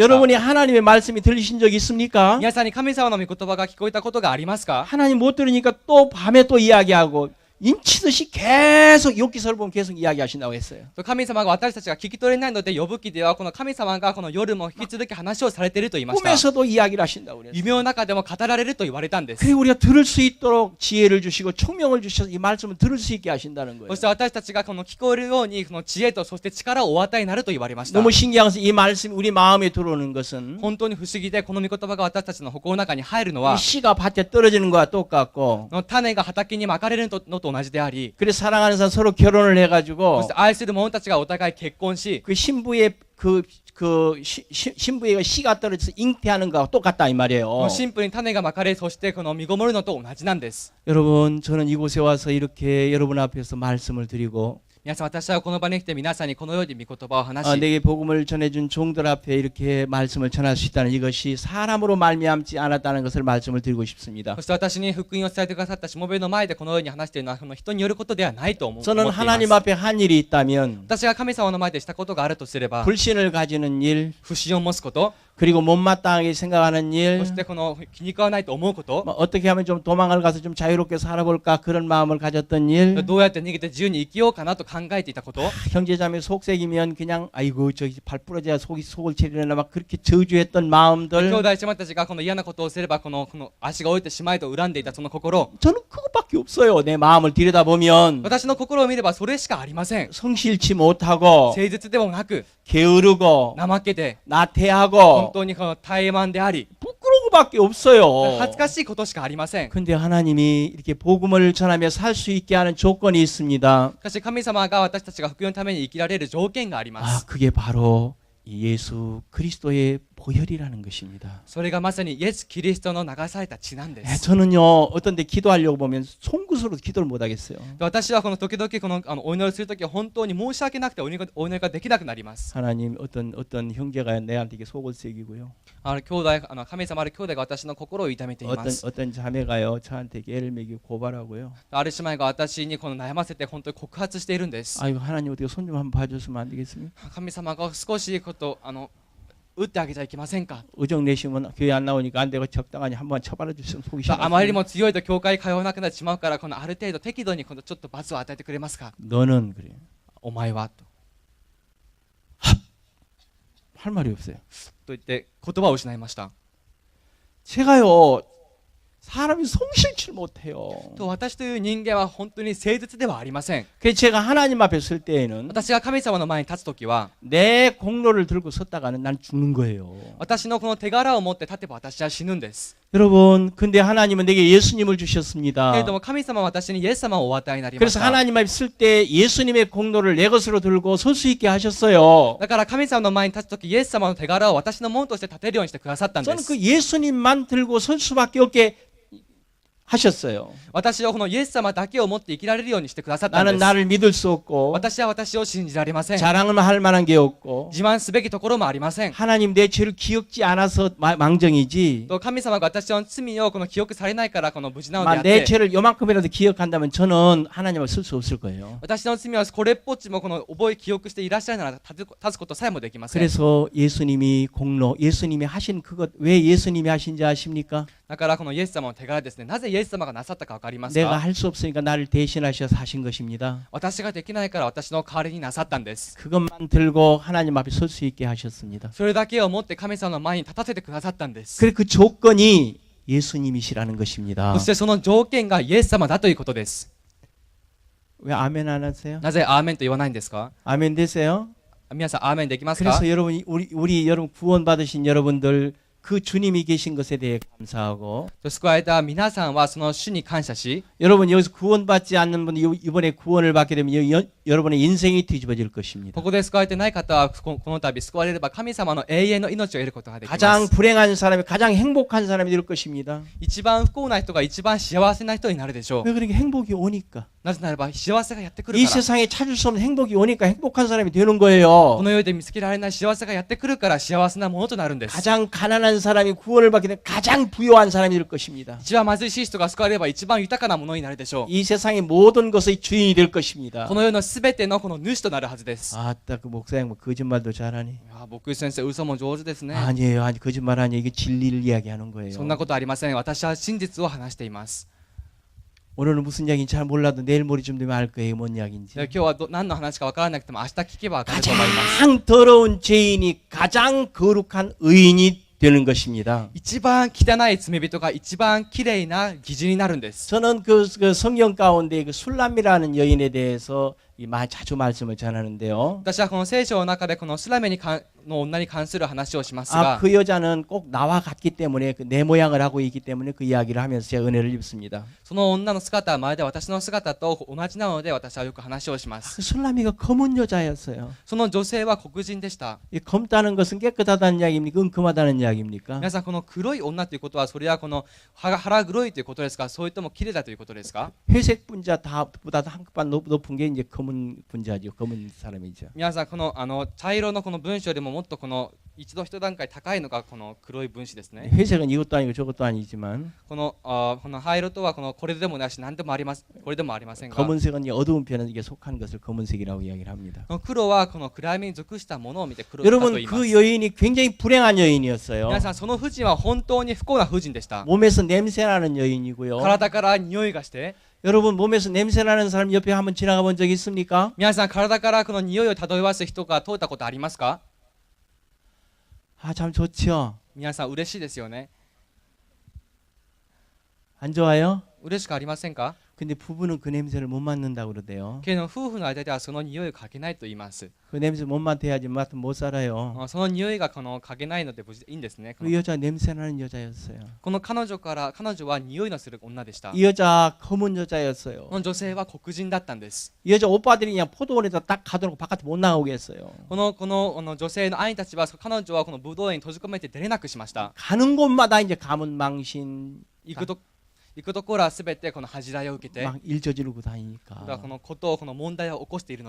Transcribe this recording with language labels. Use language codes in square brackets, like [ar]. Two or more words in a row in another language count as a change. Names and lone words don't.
[ko] 여러분이 하나님의 말씀이 들리신 적이 있습니까? [ja] 皆さんに神様の御言葉が聞こえたことがありますか？ [ko] 하나님 못 들으니까 또 밤에 또 이야기하고 인치듯이 계속 욥기서를 보면 계속 이야기하신다고 했어요. [ja] 神様が私たちが聞き取れないので呼ぶ記ではこの神様がこの夜も引き続き話をされていると言いました。 [ko] 꿈에서도 이야기를 하신다고 그랬어요. [ja] 夢の中でも語られると言われたんです。 [ko] 그리고 우리가 들을 수 있도록 지혜를 주시고 총명을 주셔서 이 말씀을 들을 수 있게 하신다는 거예요. [ja] そして私たちがこの聞こえるようにこの知恵とそして力をお与えになると言われました。 [ko] 너무 신기한 것은 이 말씀이 우리 마음에 들어오는 것은 [ja] 本当に不思議でこの御言葉が私たちの心の中に入るのは [ko] 이 씨가 밭에 떨어지는 거와 똑같고 [ja] の種が畑にまかれるのと同じであり、 [ko] 그래서 사랑하는 사람 서로 결혼을 [ja] そ [ko] 해가지고 [ja] して愛する者たちがお互い結婚し、 [ko] 그 신부의 신부의 씨가 떨어져서 잉태하는 거와 똑같다 이 [ja] こ [ko] 말이에요. [ja] のシンプルに種がまかれ、そしてこの実ごもるのと同じなんです。 [ko] 여러분 저는 이곳에 와서 이렇게 여러분 앞에서 말씀을 드리고 [ja] 皆さん、私はこの場に来て皆さんにこのように御言葉を話し、 [ko] 내게 복음을 전해준 종들 앞에 이렇게 말씀을 전할 수 있다는 이것이 사람으로 말미암지 않았다는 것을 말씀을 드리고 싶습니다. [ja] そして私に福音を伝えてくださったしもべの前でこのように話しているのはこの人によることではないと思ってい [ko] 저는 [ja] ます。 [ko] 하나님 앞에 한 일이 있다면 [ja] 私が神様の前でしたことがあるとすれば、 [ko] 불신을 가지는 일 [ja] 不信を持つこと、 [ko] 그리고 못마땅하게 생각하는 [ja] そ [ko] 일 [ja] してこの気に食わないと思うこと、 [ko] 어떻게 하면 좀 도망을 가서 좀 자유롭게 살아볼까 그런 마음을 가졌던 일 [ja] どうやって逃げて自由に生きようかなと考えていたこと、 [ko] 형제자매 속색이면 그냥 아이고 저기 발 부러져야 속을 채리려나 막 그렇게 저주했던 마음들 [ja] 兄弟姉妹たちがこの嫌なことをすればこの足が折れてしまいと恨んでいたその心、 [ko] 저는 그것밖에 없어요. 내 마음을 들여다보면 [ja] 私の心を見ればそれしかありません。 [ko] 성실치 못하고 [ja] 誠実でもなく、 [ko] 게으르고 [ja] 怠けて、本 [ko] 나태하고 [ja] 当にこの怠慢であり、 [ko] 부끄러운 것밖에 없어요. [ja] 恥ずかしいことしかありません。 [ko] 근데 하나님이 이렇게 복음을 전하며 살 수 있게 하는 조건이 있습니다. [ja] しかし神様が私たちが福音のために生きられる条件がありま [ko] 아, [ja] す。 [ko] 그게 바로 예수 그리스도의 보혈이라는 것입니다. [ja] それがまさにイエス・キリストの流された血なんで [ko] 예, [ja] す。 [ko] 저는요 어떤 데 기도하려고 보면 송구스러워 기도를 못 하겠어요. [ja] 私はこの時々このお祈りするときは本当に申し訳なくてお祈りができなくなります。 [ko] 하나님 어떤 형제가 내한테 이게 속을 새기고요. [ja] 兄弟神様ある兄弟が私の心を痛めています。 [ko] 어떤 자매가요 저한테 애를 먹이고 고발하고요. [ja] ある姉妹が私にこの悩ませて本当に告発しているんです。 [ko] 아이고 하나님 어떻게 손 좀 한번 봐줬으면 안 되겠습니까? [ja] 神様が少し打ってあげちゃいけませんか。 [ko] 의정 내시면 교회 안 나오니까 안 되고 적당하니 한번 쳐발라 주시면 속이 [ja] あまりに [ko] 시원하습니다. [ja] も強いと教会通わなくなってしまうからこのある程度適度にこのちょっと罰を与えてくれますか。 [ko] 너는 그래. [ja] お前はと [ko] 할 말이 없어요. [ja] 言って言葉を失いました。 [ko] 제가요 사람이 성실치 못해요. [ja] と私という人間は本当に誠実ではありません。 [ko] 그래서 제가 하나님 앞에 설 때에는 [ja] 私が神様の前に立つときは [ko] 내 공로를 들고 섰다가는 난 죽는 거예요. [ja] 私のこの手柄を持って立てば私は死ぬんです。 [ko] 여러분, 근데 하나님은 내게 예수님을 주셨습니다. [ja] けれども神様は私にイエス様をお与えになりまし [ko] 그래서 [ja] た。 [ko] 하나님 앞에 설 때 예수님의 공로를 내 것으로 들고 설 수 있게 하셨어요. [ja] だから神様の前に立つときイエス様の手柄を私のものとして立てるようにしてくださったんで [ko] 저는 [ja] す。 [ko] 그 예수님만 들고 설 수밖에 없게 하셨어요. [ja] 私はこのイエス様だけを持って生きられるようにしてくださったん [ko] 나는 [ja] です。 [ko] 나를 믿을 수 없고 [ja] 私は私を信じられません。 [ko] 자랑을 할 만한 게 없고 [ja] 自慢すべきところもありません。 [ko] 하나님 내 죄를 기억지 않아서 망정이지. [ja] と神様が私の罪をこの記憶されないからこの無事なのであっ [ko] 내 [ja] て、 [ko] 죄를 요만큼이라도 기억한다면 저는 하나님 앞에 설 수 없을 거예요. [ja] 私の罪はこれっぽっちもこの覚え記憶していらっしゃるなら立つことさえもできません。 [ko] 그래서 예수님이 공로, 예수님이 하신 그것 왜 예수님이 하신지 아십니까? [ja] だからこのイエス様の手柄ですね、なぜイエス様がなさったか分かります [ko] 내가 [ja] か？ [ko] 할 수 없으니까 나를 대신하셔서 하신 것입니다. [ja] 私ができないから私の代わりになさったんです。 [ko] 그것만 들고 하나님 앞에 설 수 있게 하셨습니다. [ja] それだけを持って神様の前に立たせてくださったんです。 [ko] 그래 그 조건이 예수님이시라는 것입니다. [ja] そしてその条件がイエス様だということです。 [ko] 왜 아멘 안 하세요? [ja] なぜアーメンと言わないんですか？ [ko] 아멘 되세요? [ja] 皆さんアーメンできますか？ [ko] 그래서 여러분 우리 여러분 구원 받으신 여러분들 그 주님이 계신 것에 대해 감사하고 [ja] 救われた皆さんはその主に感謝し、 [ko] 여러분 여기서 구원받지 않는 분 이번에 구원을 받게 되면 여러분의 인생이 뒤집어질 것입니다. [ja] ここで救われてない方はこの度救われれば神様の永遠の命を得ることができま [ko] 가장 [ja] す。 [ko] 불행한 사람이 가장 행복한 사람이 될 것입니다. [ja] 一番不幸な人が一番幸せな人になるでしょう。 [ko] 왜 그렇게 행복이 오니까 [ja] なぜならば幸せがやってくる [ko] 이 [ja] から。 [ko] 세상에 찾을 수 없는 행복이 오니까 행복한 사람이 되는 거예요. [ja] この世で見つけられない幸せがやってくるから幸せなものとなるんです。 [ko] 가장 가난한 사람이 구원을 받게 되면 가장 부유한 사람이 될 것입니다. [ja] 一番貧しい人が救われれば一番豊かなものになるでしょう。 [ko] 이 세상의 모든 것의 주인이 될 것입니다. [ja] この世のすべてのこの主となるはずです。 [ko] 아따 그 목사님 뭐 거짓말도 잘하니? [ja] いや牧師先生嘘も上手ですね。 [ko] 아니에요, 아니 거짓말 아니에요. 이게 진리를 이야기하는 거예요. [ja] そんなことありません。私は真実を話しています。 [ko] 오늘은 무슨 이야기인지 잘 몰라도 내일 모레쯤 되면 알 거예요. 뭔 이야기인지. [ja] 今日は何の話か分からなくても明日聞けば分かると思います。 [ko] 가장 더러운 죄인이 가장 거룩한 의인이 되는 것입니다. [ja] 一番汚い罪人が一番きれいな義人になるんです。 [ko] 저는 그 성경 가운데 그 술람이라는 여인에 대해서 자주 말씀을 전하는데요. [ja] 私はこの聖書の中でこのスラメの女に関する話をしますが、 [ko] 그 여자는 꼭 나와 같기 때문에 그 내 모양을 하고 있기 때문에 그 이야기를 하면서 제가 은혜를 입습니다. [ja] その女の姿はまるで私の姿と同じなので私はよく話をします。 [ko] 그 술람이가 검은 여자였어요. [ja] その女性は黒人でした。 [ko] 이 검다는 것은 깨끗하다는 이야기입니까? 은큼하다는 이야기입니까? [ja] 皆さんこの黒い女ということはそれはこの腹黒いということですか、それとも綺麗だということですか？ [ko] 회색 분자보다도 한 칸 높은 게 이제 검은 분자죠. 검은 사람이죠. [ja] 皆さんこの茶色のこの分子よりももっとこの一段階高いのがこの黒い分子ですね。 [ko] 회색은 이것도 아니고 저것도 아니지만 [ja] この灰色とはこれでもなし何でもあります。これでもありませんが、 [ko] 검은색은 이 어두운 편에 이게 속한 것을 검은색이라고 이야기를 합니다. [ja] この黒はこの暗闇に属したものを見て黒だと言 [ko] 여러분 [ja] います。 [ko] 그 여인이 굉장히 불행한 여인이었어요. [ja] 皆さんその婦人は本当に不幸な婦人でした。 [ko] 몸에서 냄새나는 여인이고요. [ja] 体から匂いがして、 [ko] 여러분 몸에서 냄새나는 사람 옆에 한번 지나가 본 적 있습니까? [ja] 皆さん体からこの匂いを漂わす人が通ったことありますか？ [ko] 아, 참 좋죠. [ja] 皆さん嬉しいですよね。 [ko] 안 좋아요? [ja] 嬉しくありませんか？ [ko] 근데 부부는 그 냄새를 못 맡는다고 그러대요. [ja] けど夫婦の間ではその匂いをかけないと言います。 [ko] 그 냄새 못 맡아야지 맡으면 못 살아요. [ja] その匂いがこのかけないので無事いいんですね。 [ko] 그 여자 냄새나는 여자였어요. [ja] この彼女は匂いのする女でした。 [ko] 이 여자 검은 여자였어요. [ja] この女性は黒人だったんです。 [ko] 이 여자 오빠들이 그냥 포도원에다 딱 가둬놓고 바깥에 못 나오게 했어요. [ja] この女性の兄たちは彼女はこのブドウ園に閉じ込めて出れなくしました。 [ko] 가는 곳마다 이제 가문 망신 [ja] 行くところはすべてこの恥じらいを受けて、 [ko] 막 일 저지르고 [ja] こ [ko] 다니니까 [ja] の問題を起こしているの